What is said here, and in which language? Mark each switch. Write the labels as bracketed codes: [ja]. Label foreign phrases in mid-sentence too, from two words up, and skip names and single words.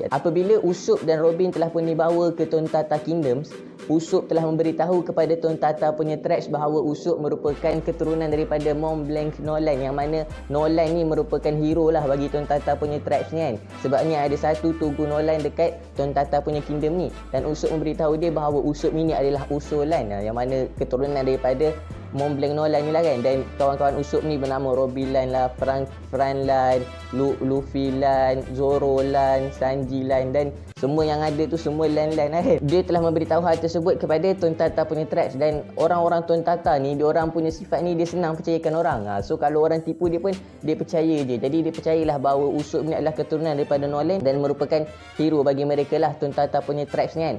[ms] Apabila Usop dan Robin telah pun dibawa ke Tun Tata Kingdoms, Usop telah memberitahu kepada Tun Tata punya tribes bahawa Usop merupakan keturunan daripada Mont Blanc Nolan, yang mana Nolan ni merupakan hero lah bagi Tun Tata punya tribes ni kan. Sebabnya ada satu tugu Nolan dekat Tun Tata punya kingdom ni, dan Usop memberitahu dia bahawa Usop ini adalah usulan, yang mana keturunan daripada Mont Blanc Nolan ni lah kan. Dan kawan-kawan Usop ni bernama Robin Lan lah, Fran Lan, Luffy Lan, Zoro Lan, Sanji Lan, dan semua yang ada tu semua Lan lah kan. Dia telah memberitahu hal tersebut kepada Tun Tata punya tribes, dan orang-orang Tun Tata ni, diorang punya sifat ni dia senang percayakan orang. So kalau orang tipu dia pun dia percaya je. Jadi dia percayalah bahawa Usop ni adalah keturunan daripada Nolan dan merupakan hero bagi mereka lah Tun Tata punya tribes ni kan.